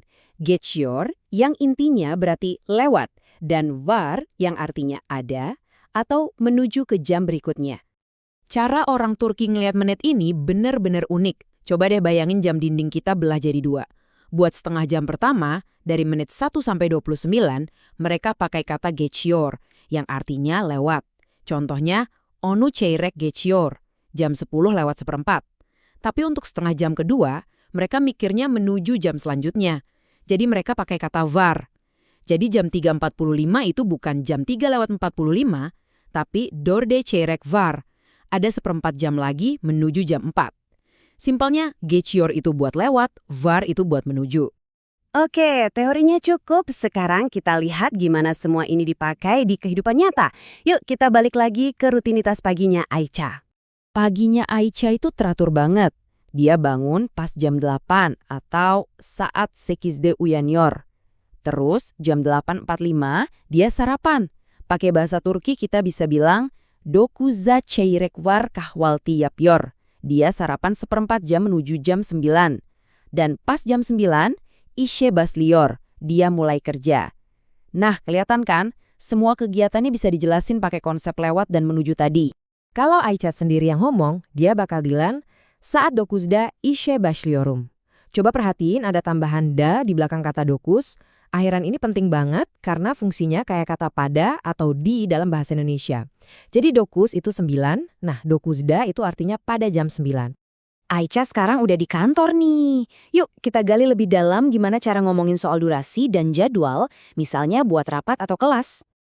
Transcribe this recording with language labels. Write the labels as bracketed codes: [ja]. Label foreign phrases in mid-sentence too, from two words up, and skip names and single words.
[id] Geçiyor, yang intinya berarti lewat, dan var, yang artinya ada, atau menuju ke jam berikutnya. Cara orang Turki ngelihat menit ini bener-bener unik. Coba deh bayangin jam dinding kita belah jadi dua. Buat setengah jam pertama, dari menit 1 sampai 29, mereka pakai kata geçiyor, yang artinya lewat. Contohnya, [tr] onu çeyrek geçiyor, [id] jam 10 lewat seperempat. Tapi untuk setengah jam kedua, mereka mikirnya menuju jam selanjutnya. Jadi mereka pakai kata var. Jadi jam 3.45 itu bukan jam 3 lewat 45, tapi [tr] dörde çeyrek var. [id] Ada seperempat jam lagi menuju jam 4. Simpelnya, geçiyor itu buat lewat, var itu buat menuju. Oke, teorinya cukup. Sekarang kita lihat gimana semua ini dipakai di kehidupan nyata. Yuk kita balik lagi ke rutinitas paginya Aicha. Paginya Aicha itu teratur banget. Dia bangun pas jam 8 atau [tr] saat 8'de uyanıyor. [id] Terus jam 8.45 dia sarapan. Pakai bahasa Turki kita bisa bilang, [tr] dokuzda çeyrek var kahvaltı yapıyor. [id] Dia sarapan seperempat jam menuju jam 9. Dan pas jam 9, [tr] işe başlıyor. [id] Dia mulai kerja. Nah, kelihatan kan? Semua kegiatannya bisa dijelasin pakai konsep lewat dan menuju tadi. Kalau Aicha sendiri yang ngomong, dia bakal bilang, [tr] saat dokuzda işe başlıyorum. [id] Coba perhatiin ada tambahan da di belakang kata dokus. Akhiran ini penting banget karena fungsinya kayak kata pada atau di dalam bahasa Indonesia. Jadi dokus itu 9, nah dokuzda itu artinya pada jam 9. Aicha sekarang udah di kantor nih. Yuk kita gali lebih dalam gimana cara ngomongin soal durasi dan jadwal, misalnya buat rapat atau kelas.